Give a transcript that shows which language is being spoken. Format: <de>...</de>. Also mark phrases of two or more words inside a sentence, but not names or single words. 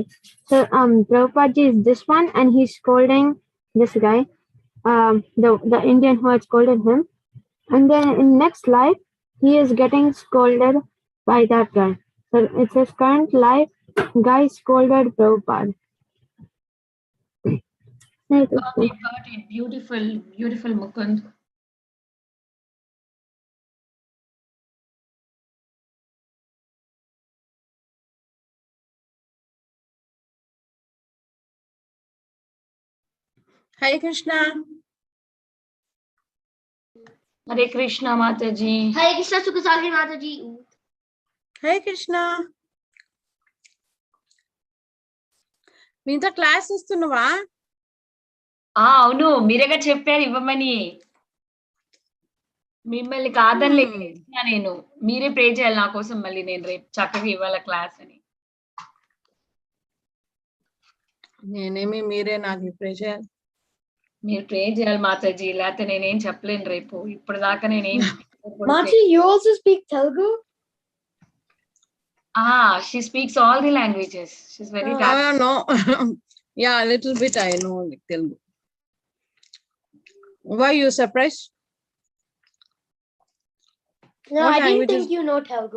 <en>So Prabhupada is this one, and he's scolding this guy, the Indian who had scolded him. And then in next life, he is getting scolded by that guy. So it says current life, guy scolded Prabhupada. Got it. Beautiful, beautiful, Mukund. Hare Krishna. Hare Krishna, Mataji. Hare Krishna, Sukha Sagari Mataji. Hare Krishna.</en> <te>వింటా class ఇస్తున్నావా? అవును మీరేగా చెప్పారు ఇవ్వమని మిమ్మల్ని కాదని నేను మీరే ప్రే చేయాలి నా కోసం మళ్ళీ నేను రేపు చక్కగా ఇవ్వాల క్లాస్ అని నేనేమి మీరే నాకు ప్రే చేయాలి మీరు ప్రే చేయాలి మాతాజీ లేకపోతే నేనేం చెప్పలేను రేపు ఇప్పుడు దాకా నేనేం</te> <en>Mataji, you also speak Telugu? She speaks all the languages. She's very talented. No. Yeah, a little bit I know like Telugu. Why you surprised? No, I didn't think you know Telugu.</en>